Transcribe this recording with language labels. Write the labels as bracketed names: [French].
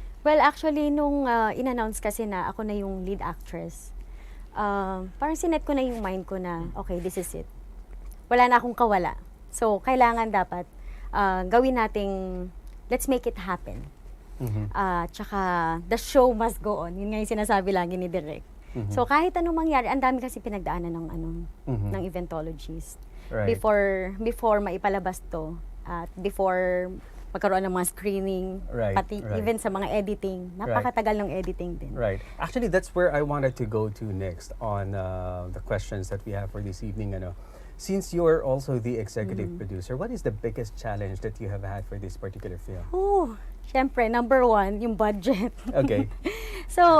[Filipino] Well, actually, nung in-announce kasi na ako na yung lead actress, parang sinet ko na yung mind ko na, okay, [English] this is it. [Filipino] Wala na akong kawala. So, kailangan dapat gawin nating, [English] let's make it happen. Tsaka, the show must go on. [Filipino] Yun nga yung sinasabi lagi ni Direk. So, kahit anong mangyari, ang dami kasi pinagdaanan ng Eventologist. [English] Right. [Filipino] Before maipalabas to, at before magkaroon ng mga screening, pati even sa mga editing. Napakatagal ng editing din. [English] Right. Actually, that's where I wanted to go to next on the questions that we have for this evening. Since you're also the executive producer, what is the biggest challenge that you have had for this particular film? [Filipino] Oh, syempre, number one, yung budget. [English] Okay. So,